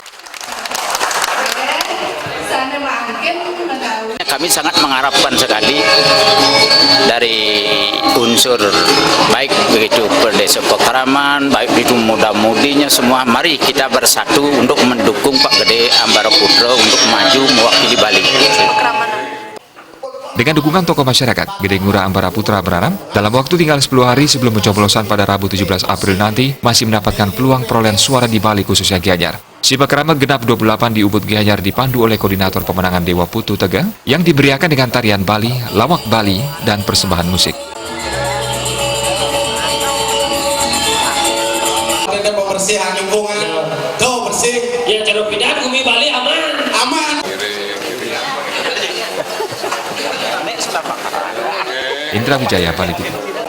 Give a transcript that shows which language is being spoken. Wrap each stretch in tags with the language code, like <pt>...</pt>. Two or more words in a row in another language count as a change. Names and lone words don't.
<id>Kami sangat mengharapkan sekali dari unsur baik begitu Desa Pekraman, baik itu muda-mudinya semua, mari kita bersatu untuk mendukung Pak Gede Ambara Putra untuk maju mewakili Bali. Dengan dukungan tokoh masyarakat, Gede Ngurah Ambara Putra berharap dalam waktu tinggal 10 hari sebelum pencoblosan pada Rabu 17 April nanti masih mendapatkan peluang perolehan suara di Bali khususnya Gianyar. Simak Rama Genap 28 di Ubud Gianyar dipandu oleh Koordinator Pemenangan Dewa Putu Tegang yang diberiakan dengan tarian Bali, lawak Bali, dan persembahan musik. Ada pembersihan lingkungan, tuh bersih. Ya kalau pindah bumi Bali aman. Aman. Indra Wijaya, Bali TV.</id>